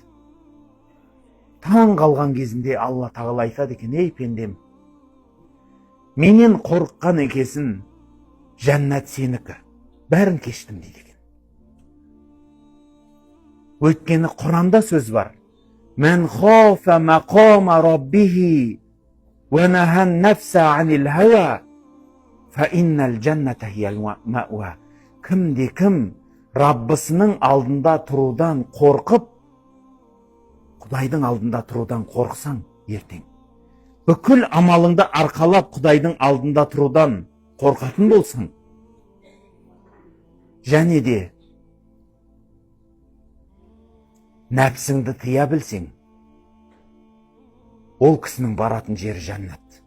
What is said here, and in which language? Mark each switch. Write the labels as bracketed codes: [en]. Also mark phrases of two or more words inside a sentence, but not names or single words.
[kk] Таң қалған кезінде Алла тағала айтады екен, ей пендем, менен қорыққан екесін, жәннат сенікі, бәрін кештім дейді екен. Өйткені Құранда сөз бар. [ar] من خاف مقام ربه ونهى النفس عن الهوى فإن الجنة هي المأوى. [kk] Кімде-кім Раббысының алдында тұрудан қорқып, Құдайдың алдында тұрудан қорқсаң ертең, бүкіл амалыңды арқалап Құдайдың алдында тұрудан қорқатын болсаң, және де нәпсіңді тыя білсең, ол кісінің баратын жері жәннат.